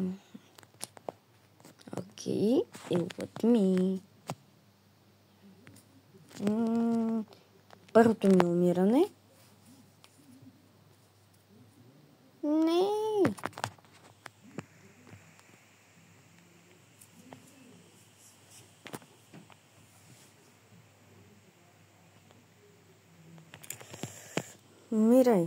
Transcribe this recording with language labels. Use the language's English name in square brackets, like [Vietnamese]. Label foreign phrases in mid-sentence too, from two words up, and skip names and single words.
[Bulgarian] Окей, [English] it was me. [Bulgarian] първото ми умиране. Не. Умирай.